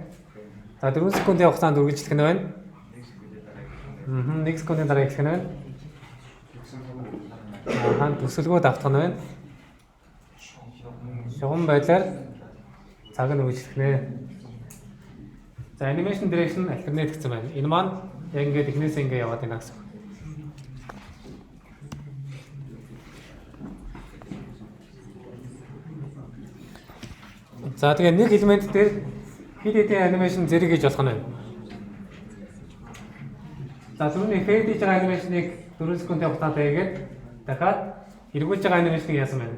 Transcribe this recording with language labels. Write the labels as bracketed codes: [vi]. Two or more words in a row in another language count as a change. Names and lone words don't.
[mn] За 4 секундын хугацаанд үргэлжлэх нь байна. 1 секундын дараа эхлэх нь байна. Төсөлгөө давтах нь байна. Шугам байдлаар цаг нь үргэлжлэх нэ. За [en] animation direction alternate [mn] гэсэн байна. Энэ маань яг ингээд эхнээсээ ингээд яваад байна гэсэн. За тэгээ нэг элемент дээр хэд хэдэн анимашн зэрэг гэж болох нь байна. За түрүүний fade хийж байгаа анимашныг 4 секундын хугацаанд хийгээд дахиад эргүүлж байгаа анимашныг яасан байна.